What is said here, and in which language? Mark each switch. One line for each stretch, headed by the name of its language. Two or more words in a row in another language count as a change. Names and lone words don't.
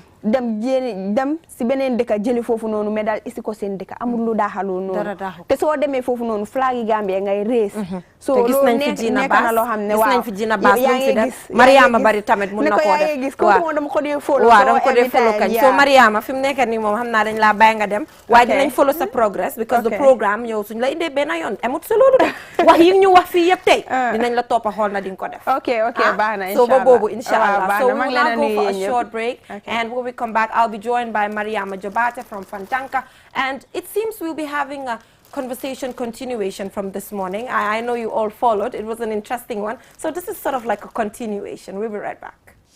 Wolof: dem si beneen dëkk jëli foofu noonu mais daal isi ko seen dëkk amul lu daaxaloo noonu te soo demee foofu noonu flag yi Gambia ngay rees so te gis nañ fi Gina Bass na loo xam ne gis nañ fi Gina Bass lu fi def Mariama Bari tamit mun na koo def waaw dama ko dee follow dama ko dee follow kañ so Mariama fi mu nekk nii moom xam naa dañ laa bàyyi nga dem waaye dinañ follow sa progress
English: because the programme
Wolof: yow suñ la indee benn yoon amut sa loolu de wax yi ñu wax fii yëpp tey dinañ la toppa xool na di nga ko def ok baax na
English: so
Wolof: ba boobu
English: inshallah so we will now go for a short break and when we come back I'll be joined by Mariama Jobate from Fantanka and it seems we'll be having a conversation continuation from this morning. I know you all followed. It was an interesting one. So this is sort of like a continuation. We'll be right back.